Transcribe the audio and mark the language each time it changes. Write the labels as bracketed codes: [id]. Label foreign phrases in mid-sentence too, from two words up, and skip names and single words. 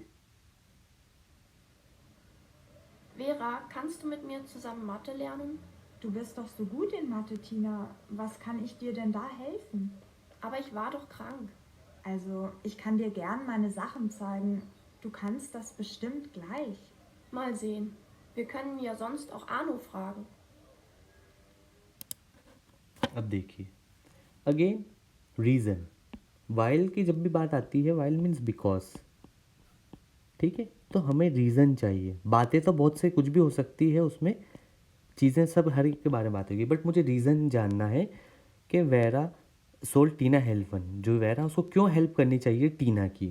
[de] Vera, kannst du mit mir zusammen Mathe lernen? Du bist doch so gut in Mathe, Tina. Was kann ich dir denn da helfen? Aber ich war doch krank. Also, ich kann dir gern meine Sachen zeigen. Du kannst das bestimmt gleich. Mal sehen. Wir können ja sonst auch Arno fragen. [hi] अब देखिए [en] again reason, [hi] वाइल की जब भी बात आती है वाइल [en] means because, [hi] ठीक है, तो हमें रीज़न चाहिए। बातें तो बहुत से कुछ भी हो सकती है उसमें, चीज़ें सब हर एक के बारे में बात होगी, बट मुझे रीज़न जानना है कि [de] Vera soll Tina helfen, [hi] जो वेरा उसको क्यों हेल्प करनी चाहिए टीना की।